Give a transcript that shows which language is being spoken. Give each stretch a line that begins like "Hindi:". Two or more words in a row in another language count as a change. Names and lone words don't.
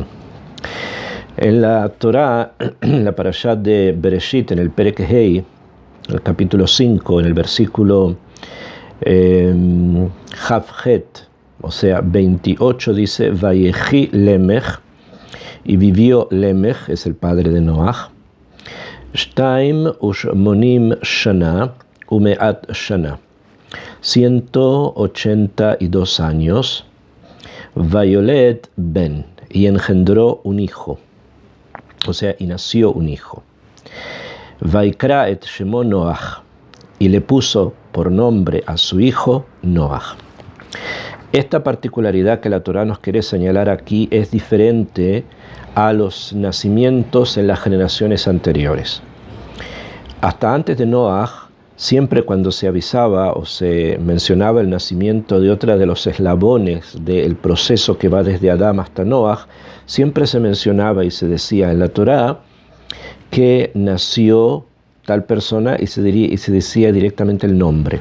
Spanish: En la Torá, en la parashá de Bereshit, en el
Hebrew: פרק ה,
Spanish: en el capítulo 5, en el versículo Chavchet, o sea, 28, dice,
Hebrew: ויחי למך,
Spanish: y vivió Lemech, es el padre de Noach,
Hebrew: שתיים ושמונים שנה ומאת שנה,
Spanish: 182 años,
Hebrew: ויולד בן,
Spanish: y engendró un hijo, o sea, y nació un hijo.
Hebrew: ויקרא את שמו נח,
Spanish: y le puso por nombre a su hijo Noach. Esta particularidad que la Torá nos quiere señalar aquí es diferente a los nacimientos en las generaciones anteriores. Hasta antes de Noach, siempre cuando se avisaba o se mencionaba el nacimiento de otra de los eslabones del proceso que va desde Adán hasta Noach, siempre se mencionaba y se decía en la Torá que nació tal persona y se decía directamente el nombre.